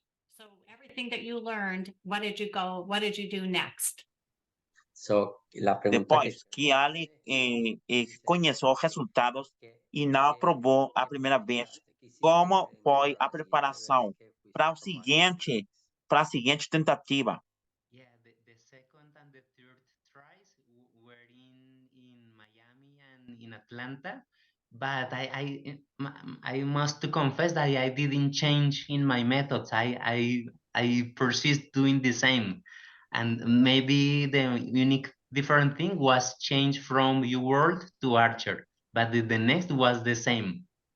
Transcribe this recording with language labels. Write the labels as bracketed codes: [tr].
[en] So everything that you learned, what did you do next? [pt] Depois que ele conheceu os resultados e não aprovou a primeira vez, como foi a preparação para a seguinte tentativa? [en] Yeah, the second and the third tries were in Miami and in Atlanta, but I must confess that I didn't change in my methods. I persist doing the same, and maybe the unique different thing was change from U-World to Archer, but the next was the same.